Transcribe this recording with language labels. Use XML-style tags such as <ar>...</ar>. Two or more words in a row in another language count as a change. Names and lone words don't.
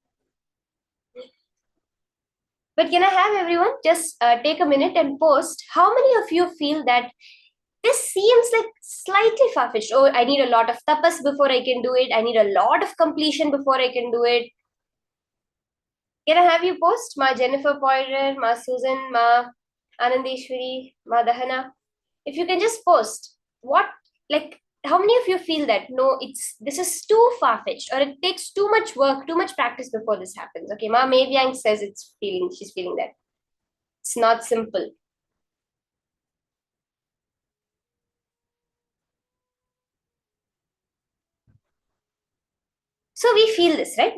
<en>But can I have everyone just take a minute and post how many of you feel that this seems like slightly far-fetched? Oh, I need a lot of tapas before I can do it. I need a lot of completion before I can do it. Can I have you post? Ma Jennifer Poirier, Ma Susan, Ma Anandeshwari, Ma Dahana. If you can just post how many of you feel that, no, this is too far-fetched, or it takes too much work, too much practice before this happens? Okay, Ma Meivyang says she's feeling that. It's not simple. So we feel this, right?</en>